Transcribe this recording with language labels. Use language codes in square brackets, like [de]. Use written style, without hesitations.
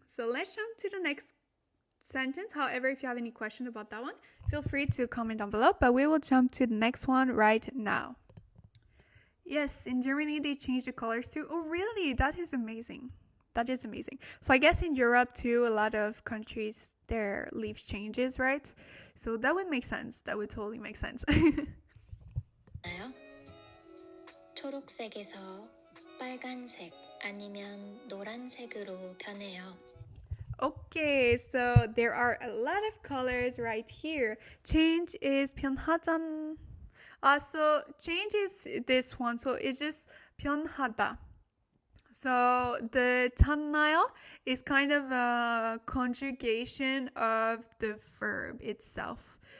[en] So let's jump to the next sentence. However, if you have any question about that one, feel free to comment down below, but we will jump to the next one right now. Yes, in Germany, they changed the colors too. Oh, really? That is amazing. That is amazing. So I guess in Europe too, a lot of countries, their leaf changes, right? So that would make sense. That would totally make sense. [ko] 초록색에서 빨간색 아니면 노란색으로 변해요. [en] Okay, so there are a lot of colors right here. Change is 변하잔. So change is this one. So it's just 변하다. So the 잖나요 is kind of a conjugation of the verb itself.